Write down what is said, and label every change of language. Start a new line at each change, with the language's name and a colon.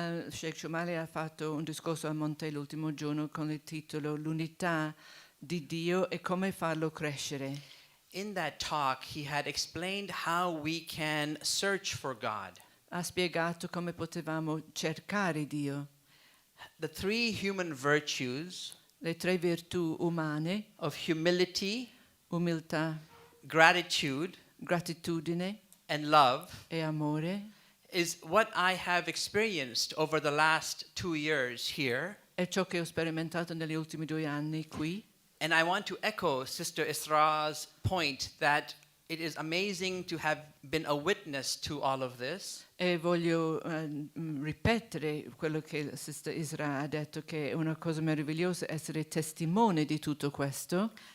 Italian: Sheikh Shomali ha fatto un discorso a Monte l'ultimo giorno con il titolo L'unità di Dio e come farlo crescere.
English: In that talk, he had explained how we can search for God.
Italian: Ha spiegato come potevamo cercare Dio.
English: The 3 human virtues,
Italian: le 3 virtù umane,
English: of humility,
Italian: umiltà,
English: gratitude,
Italian: gratitudine
English: and love,
Italian: e amore,
English: is what I have experienced over the last 2 years here.
Italian: È ciò che ho sperimentato negli ultimi 2 anni qui.
English: And I want to echo Sister Isra's point that it is amazing to have been a witness to all of this.
Italian: E voglio ripetere quello che Sister Isra ha detto, che è una cosa meravigliosa essere testimone di tutto questo.